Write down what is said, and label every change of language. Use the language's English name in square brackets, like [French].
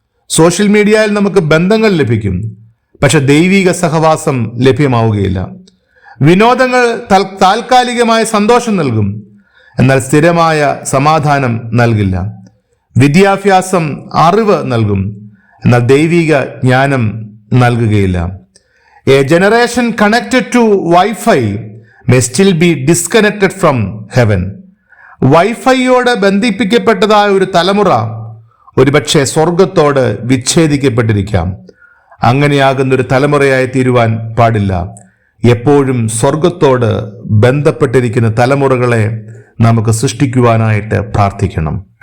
[Malayalam] Social മീഡിയയിൽ നമുക്ക് ബന്ധങ്ങൾ ലഭിക്കും, പക്ഷെ ദൈവിക സഹവാസം ലഭ്യമാവുകയില്ല. വിനോദങ്ങൾ താൽക്കാലികമായ സന്തോഷം നൽകും, എന്നാൽ സ്ഥിരമായ സമാധാനം നൽകില്ല. വിദ്യാഭ്യാസം അറിവ് നൽകും, എന്നാൽ ദൈവിക ജ്ഞാനം നൽകുകയില്ല. [English] A generation connected to wifi may still be disconnected from heaven. [Malayalam] വൈഫൈയോട് ബന്ധിപ്പിക്കപ്പെട്ടതായ ഒരു തലമുറ ഒരുപക്ഷെ സ്വർഗത്തോട് വിച്ഛേദിക്കപ്പെട്ടിരിക്കാം. അങ്ങനെയാകുന്നൊരു തലമുറയായി തീരുവാൻ പാടില്ല. എപ്പോഴും സ്വർഗത്തോട് ബന്ധപ്പെട്ടിരിക്കുന്ന തലമുറകളെ നമുക്ക് സൃഷ്ടിക്കുവാനായിട്ട് പ്രാർത്ഥിക്കണം.